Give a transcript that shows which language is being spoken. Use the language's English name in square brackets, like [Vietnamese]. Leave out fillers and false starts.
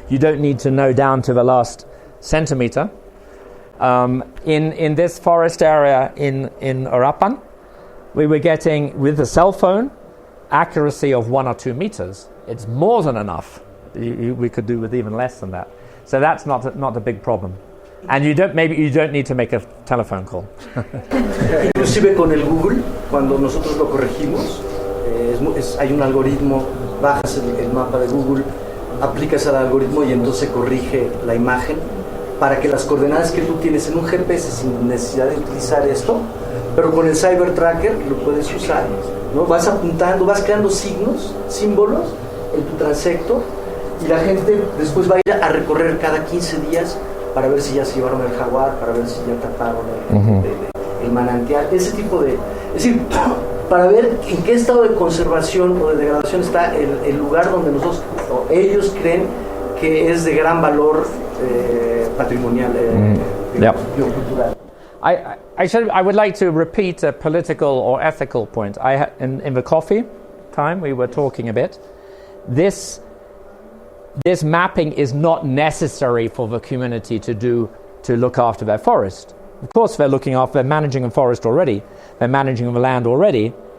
[English] You don't need to know down to the last centimeter. In this forest area in Orapan, we were getting, with the cell phone, accuracy of 1 or 2 meters. It's more than enough. We could do with even less than that. So that's not a big problem. And you don't need to make a telephone call. [Spanish] Inclusive con el Google, cuando nosotros lo corregimos, hay un algoritmo, bajas el mapa de Google, aplicas al algoritmo y entonces corrige la imagen para que las coordenadas que tú tienes en un GPS, sin necesidad de utilizar esto, pero con el Cybertracker lo puedes usar, ¿no? Vas apuntando, vas creando símbolos en tu transecto, y la gente después va a ir a recorrer cada 15 días para ver si ya se llevaron el jaguar, para ver si ya taparon el manantial, ese tipo de... Es decir, para ver en qué estado de conservación o de degradación está el lugar donde ellos creen que es de gran valor patrimonial, biocultural. [English] I would like to repeat a political or ethical point. In the coffee time, we were talking a bit. This mapping is not necessary for the community to look after their forest. Of course, they're managing a forest already. They're managing the land already.